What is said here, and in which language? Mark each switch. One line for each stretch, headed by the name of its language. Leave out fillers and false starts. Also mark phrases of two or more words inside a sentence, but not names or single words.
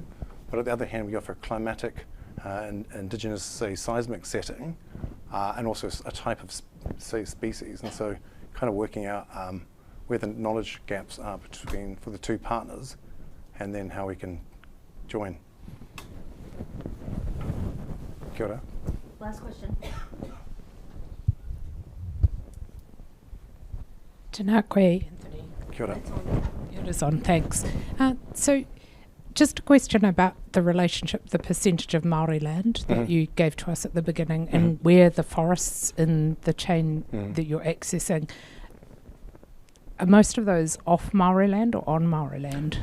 English: But on the other hand, we offer a climatic and indigenous, say, seismic setting, and also a type of species. And so kind of working out where the knowledge gaps are for the two partners, and then how we can join.
Māori: Kia ora.
English: Last question.
Māori: Tēnā koe, Anthony. Kia ora.
English: It's on. It is on, thanks. So, just a question about the relationship, the percentage of Māori land that you gave to us at the beginning, and where the forests in the chain that you're accessing. Are most of those off Māori land or on Māori land?